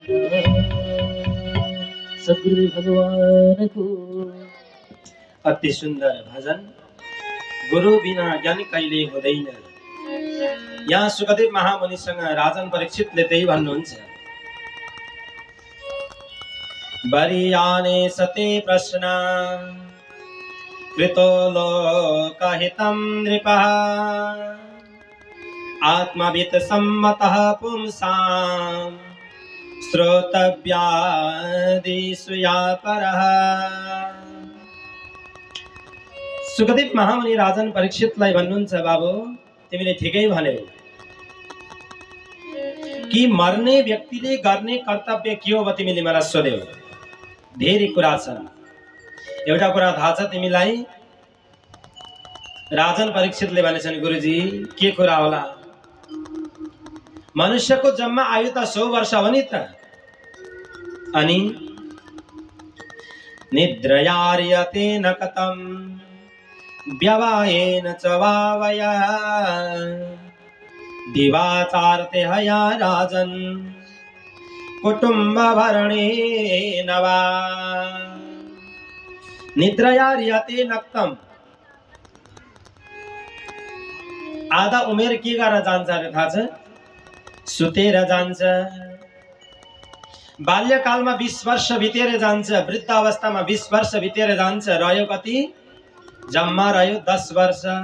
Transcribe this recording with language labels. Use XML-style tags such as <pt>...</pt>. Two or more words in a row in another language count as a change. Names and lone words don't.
<ne>सद्गुरु भगवान को। अति सुन्दर भजन। गुरु बिना ज्ञान कहिले हुँदैन। यहाँ सुखदेव महामुनिसँग राजन परीक्षितले त्यही भन्नुहुन्छ।</ne> <sa>वरियाने सते प्रश्न कृतो लोकहितं नृपः आत्मवित् सम्मतः पुंसां श्रोतव्यादिषु या परः।</sa> <ne>सुखदेव महामुनि राजन परीक्षितलाई भन्नुहुन्छ, बाबु तिमीले ठिकै भन्यौ कि मर्ने व्यक्तिले गर्ने कर्तव्य के हो? तिमीले मलाई सोध्यौ। धेरै कुरा छन्। एउटा कुरा थाहा छ तिमीलाई? राजन परीक्षितले भनेछन्, गुरुजी के कुरा होला? मनुष्यको जम्मा आयु त 100 वर्ष हो नि त।</ne> <sa>अनि निद्रयार्यते न कथं व्यवायेन च वावया दिवाचारते हया राजन कुटुम्ब भरणेन वा। निद्रयार्यते नक्तम,</sa> <ne>आधा उमेर के गरेर जान्छ अरे थाहा छ? सुतेर जान्छ। बाल्यकालमा 20 वर्ष बितेर जान्छ, वृद्ध अवस्थामा 20 वर्ष बितेर जान्छ। रह्यो कति? जम्मा रह्यो 10 वर्ष।</ne>